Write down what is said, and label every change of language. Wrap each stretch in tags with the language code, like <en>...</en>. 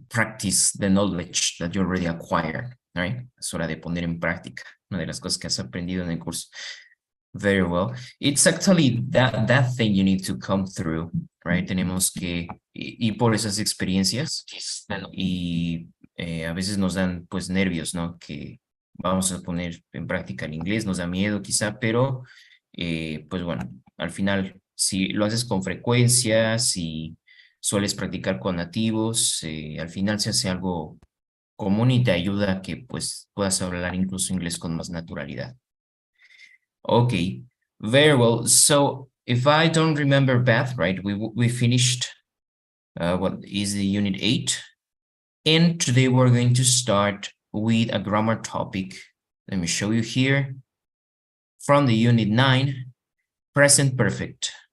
<en>practice the knowledge that you already acquired, right?</en> <es>Es hora de poner en práctica una de las cosas que has aprendido en el curso.</es> <en>Very well. It's actually that thing you need to come through, right?</en> <es>Tenemos que ir por esas experiencias y a veces nos dan pues nervios, ¿no? Que vamos a poner en práctica el inglés, nos da miedo quizá, pero pues bueno, al final si lo haces con frecuencia, si sueles practicar con nativos, al final se hace algo común y te ayuda a que pues puedas hablar incluso inglés con más naturalidad.</es> <en>Okay, very well. So if I don't remember bad, right, we finished what is the unit 8. And today we're going to start with a grammar topic. Let me show you here. From the unit 9, present perfect.</en>